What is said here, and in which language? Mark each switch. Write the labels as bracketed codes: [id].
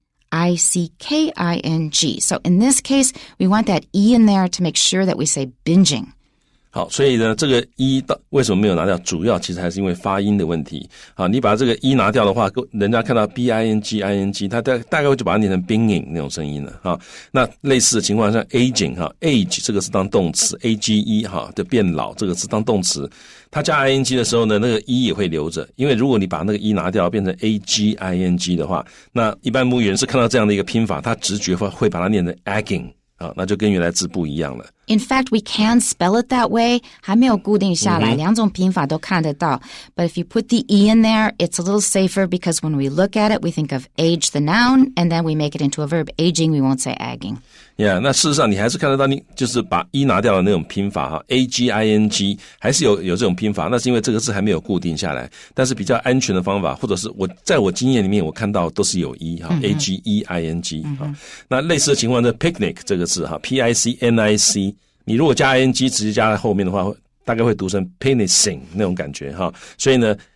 [en] P-A-N-I-C-K-I-N-G. So in this case, we want that E in there to make sure that we say binging. [zh] 好，所以呢，这个 E 为什么没有拿掉？主要其实还是因为发音的问题。好，你把这个 E 拿掉的话，人家看到 B-I-N-G-I-N-G， 他大概就把它念成 binging 那种声音了。哈，那类似的情况像 aging 哈 ，age 这个是当动词 ，A-G-E 哈的变老这个是当动词，它加 I-N-G 的时候呢，那个 E 也会留着，因为如果你把那个 E 拿掉变成 A-G-I-N-G 的话，那一般母语人是看到这样的一个拼法，他直觉会把它念成 agging。那就跟原来字不一样了。 [en] In fact, we can spell it that way. [zh] 还没有固定下来，两种拼法都看得到。 [en] But if you put the E in there, it's a little safer because when we look at it, we think of age, the noun, and then we make it into a verb. Aging, we won't say agging. [zh] Yeah, 那事实上你还是看得到，你就是把 E 拿掉的那种拼法哈 ，A-G-I-N-G 还是有这种拼法，那是因为这个字还没有固定下来。但是比较安全的方法，或者是在我经验里面我看到都是有 E 哈 ，A-G-E-I-N-G 哈。那类似的情况呢 ，picnic 这个字哈 ，P-I-C-N-I-C， 你如果加 I-N-G 直接加在后面的话，大概会读成 picnicing 那种感觉哈。所以呢。